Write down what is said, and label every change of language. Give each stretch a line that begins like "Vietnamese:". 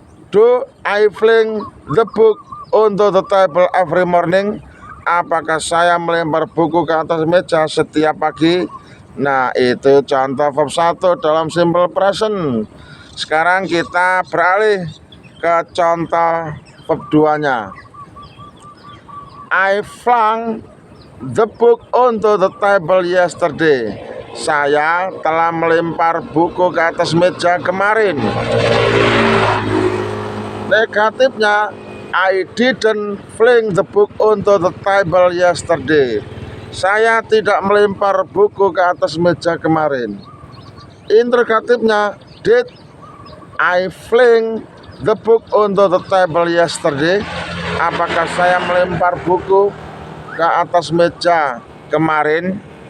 English: Do I fling the book onto the table every morning?
Indonesian: Apakah saya melempar buku ke atas meja setiap pagi? Nah, itu contoh verb 1 dalam simple present. Sekarang kita beralih ke contoh verb 2-nya.
English: I flung the book onto the table yesterday.
Indonesian: Saya telah melempar buku ke atas meja kemarin. Negatifnya,
English: I didn't fling the book onto the table yesterday.
Indonesian: Saya tidak melempar buku ke atas meja kemarin. Interrogatifnya,
English: did I fling the book onto the table yesterday?
Indonesian: Apakah saya melempar buku ke atas meja kemarin?